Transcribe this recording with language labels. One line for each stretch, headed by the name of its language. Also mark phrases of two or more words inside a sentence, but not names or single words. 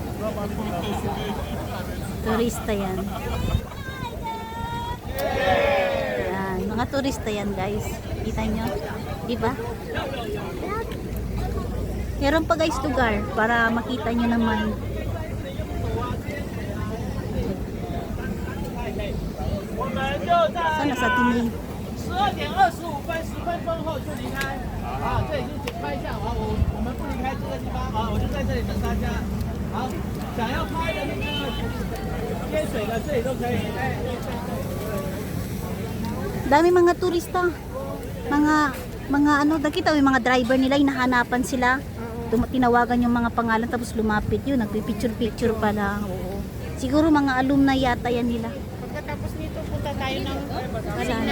Filipino: Turista yan. Ayan. Mga turista yan guys. Kita nyo. Diba? Meron pa guys lugar para makita nyo naman. Sana sa tingin.
Chinese: 12:25，10分钟后就离开。啊，这里就拍一下，好，我们不离开这个地方，啊，我就在这里等大家。好，想要拍的那个接水的，这里都可以。哎。
Filipino: Dami mga turista. Mga ano, nakita yung mga driver nila, hinahanapan sila. Tinawagan yung mga pangalan tapos lumapit yun, nagpipicture-picture pala. Oo. Siguro mga alumni yata yan nila. Pagkatapos nito, punta tayo ng Marina.